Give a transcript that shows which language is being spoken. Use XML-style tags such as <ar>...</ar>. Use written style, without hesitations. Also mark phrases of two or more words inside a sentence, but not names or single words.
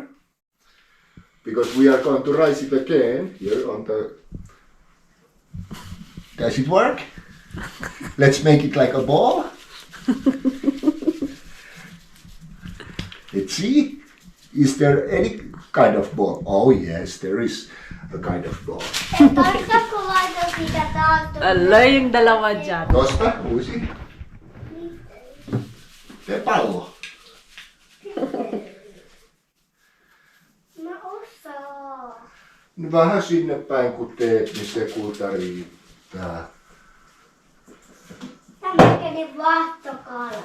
<en>Because we are going to rise it again here on the... Does it work? Let's make it like a ball. Let's see. Is there any kind of ball? Oh yes, there is a kind of ball.</en> <fi>Tarvitaanko laittaa sitä taas?</fi> <tl>Ala yung dalawa dyan.</tl> <fi>Tosta, uusi. Tee pallo. Mä osaan. No vähän sinne päin kun teet, niin se kulta riittää. Tämäkin vaahtokala.</fi>